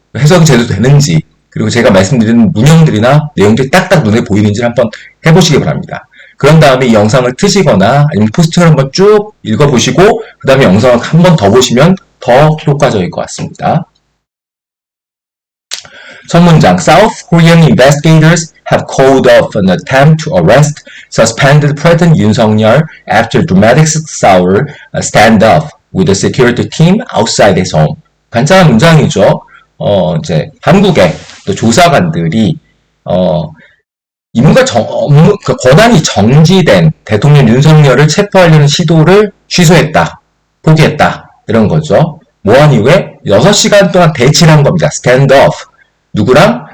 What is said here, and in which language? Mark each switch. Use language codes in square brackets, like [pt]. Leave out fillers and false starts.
[ko] 해석이 제대로 되는지 그리고 제가 말씀드린 문형들이나 내용들이 딱딱 눈에 보이는지 한번 해보시기 바랍니다. 그런 다음에 이 영상을 트시거나 아니면 포스팅을 한번 쭉 읽어보시고 그 다음에 영상을 한 번 더 보시면 더 효과적일 것 같습니다. 첫 문장, [en] South Korean investigators have called off an attempt to arrest suspended President Yoon Suk-yeol after dramatic sour standoff with the security team outside his home. [ko] 간단한 문장이죠. 이제 한국의 또 조사관들이 임무가 권한이 정지된 대통령 윤석열을 체포하려는 시도를 취소했다, 포기했다 이런 거죠. 뭐한 이후에 6시간 동안 대치를 한 겁니다. 스탠드오프. 누구랑?